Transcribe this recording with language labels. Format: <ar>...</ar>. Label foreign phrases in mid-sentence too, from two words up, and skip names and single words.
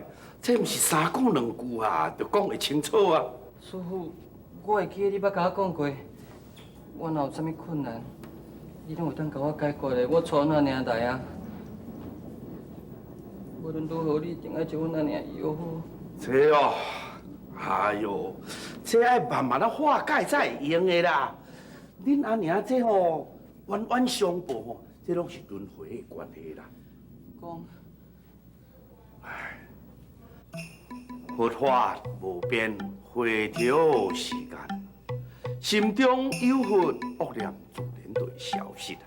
<nan>这毋是三句两句啊，就讲会清楚啊。师傅，我会记得你捌甲我讲过，我若有啥物困难，你拢有当甲我解决的。我带阮阿娘来啊，无论如何，你一定爱将阮阿娘医好。这哦，哎呦，这爱慢慢啊化解才会用的啦。恁阿娘这吼冤冤相报吼，这拢是轮回的关系啦。讲，佛法无边， 回头时间，心中有份恶念自然就会消失啊。</nan>